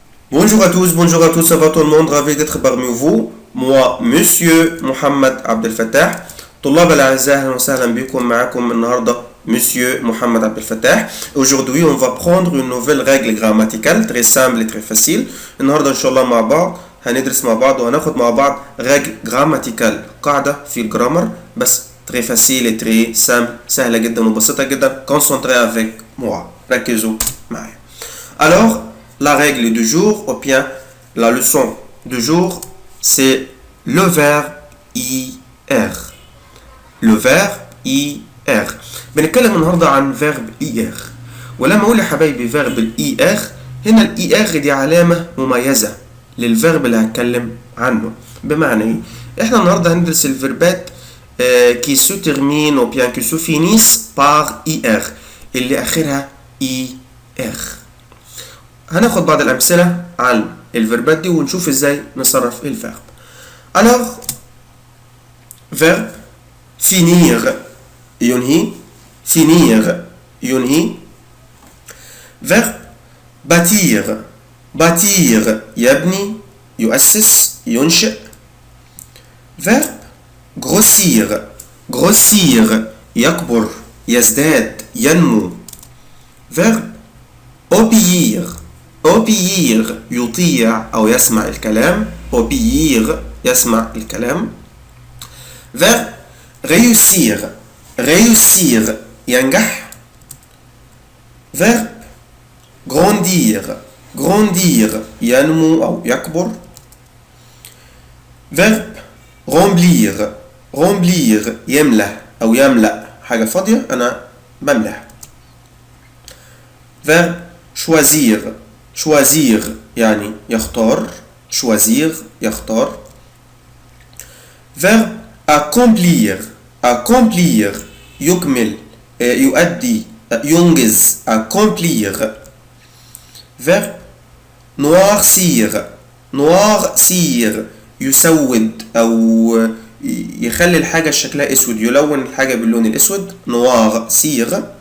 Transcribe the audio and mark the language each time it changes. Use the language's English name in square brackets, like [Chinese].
[French] Bonjour à tous, ça va tout le monde, ravi d'être parmi vous. Moi, Monsieur Mohamed Abdel Fattah. [Arabic] طلاب الأعزاء أهلا وسهلا بكم معكم النهاردة Monsieur Mohamed Abdel Fattah. [French] Aujourd'hui, on va prendre une nouvelle règle grammaticale très simple et très facile. [Arabic] النهاردة إن شاء الله مع بعض هندرس مع بعض وهناخد مع بعض [French] règle grammaticale [Arabic] قاعدة في الجرامر بس [French] très facile et très simple [Arabic] سهلة جدا وبسيطة جدا. [French] Concentrez avec moi. [Arabic] ركزوا معي. [French] Alors, la règle du jour, ou bien la leçon du jour, c'est le verbe IR. Le verbe IR. [Arabic] بنتكلم النهارده عن verbe IR. ولما اقول يا حبايبي verbe IR هنا ال IR دي علامة مميزة للفيرب اللي هتكلم عنه. بمعنى ايه؟ احنا النهارده هندرس الفيربات [French] qui se terminent ou bien qui se finissent par IR [Arabic] اللي اخرها IR. هناخد بعض الأمثلة عن الفيربات دي ونشوف ازاي نصرف الفيرب. [French] Alors, verbe finir ينهي finir ينهي. [Arabic] verbe bâtir bâtir يبني يؤسس ينشئ. verbe grossir grossir يكبر يزداد ينمو. verbe obéir obéir يطيع أو يسمع الكلام. obéir يسمع الكلام. [French] verbe réussir réussir ينجح. [Arabic] verbe grandir grandir ينمو أو يكبر. verbe remplir remplir يملأ أو يملأ حاجة فاضية أنا بملأ. verbe choisir choisir يعني يختار choisir يختار. verbe accomplir accomplir يكمل يؤدي ينجز accomplir. verbe noircir noircir يسود أو يخلي الحاجة شكلها أسود يلون الحاجة باللون الأسود noircir.